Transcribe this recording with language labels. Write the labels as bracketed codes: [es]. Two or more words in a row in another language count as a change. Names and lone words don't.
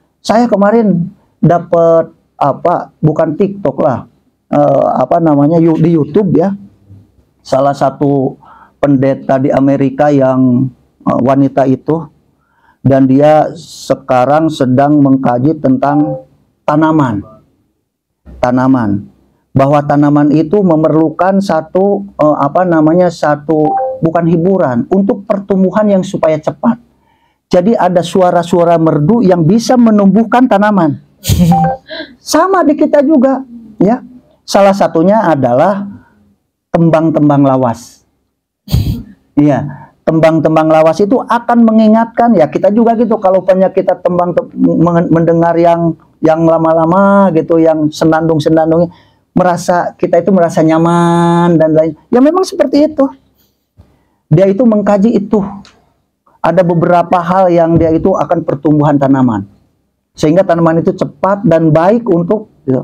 [id] Saya kemarin dapat bukan TikTok lah, apa namanya di YouTube ya, salah satu pendeta di Amerika yang wanita itu, dan dia sekarang sedang mengkaji tentang tanaman, bahwa tanaman itu memerlukan satu apa namanya, satu bukan hiburan untuk pertumbuhan yang supaya cepat. Jadi ada suara-suara merdu yang bisa menumbuhkan tanaman. Sama di kita juga, ya. Salah satunya adalah tembang-tembang lawas. Iya, tembang-tembang lawas itu akan mengingatkan, ya kita juga gitu, kalau banyak kita mendengar yang lama-lama gitu, yang senandung-senandungnya, kita itu merasa nyaman dan lain. Ya memang seperti itu. Dia itu mengkaji itu. Ada beberapa hal yang dia itu akan pertumbuhan tanaman, sehingga tanaman itu cepat dan baik untuk gitu.